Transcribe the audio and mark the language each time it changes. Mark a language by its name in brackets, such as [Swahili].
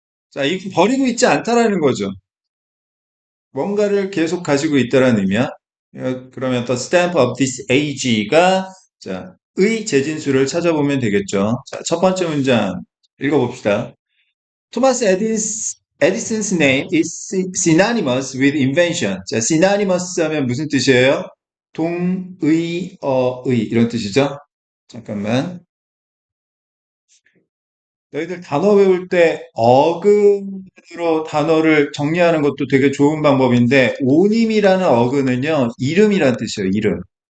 [Korean] 자, 이거 버리고 있지 않다라는 거죠. 뭔가를 계속 가지고 있다라는 의미야. 그러면 [English] the stamp of this age [Korean] 가 자, 의 재진수를 찾아보면 되겠죠. 자, 첫 번째 문장 읽어봅시다. [English] Thomas Edison's name is synonymous with invention. [Korean] 자, synonymous 하면 무슨 뜻이에요? 동의어의 이런 뜻이죠. 잠깐만. 너희들 단어 외울 때 어근으로 단어를 정리하는 것도 되게 좋은 방법인데 오님이라는 어근은요 이름이란 뜻이에요. 이름.